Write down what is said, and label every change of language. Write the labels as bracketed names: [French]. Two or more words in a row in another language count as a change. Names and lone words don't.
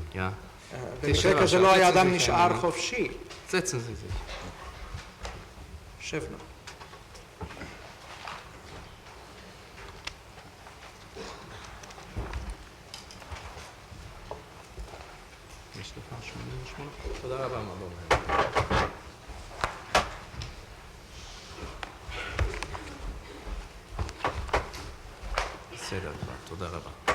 [German] Ja. [Hebrew] במקרה כזה לא היה אדם נשאר חופשי. [German] Setzen Sie sich. [Hebrew] שב נא. תודה רבה, מרדון. בסדר כבר, תודה רבה.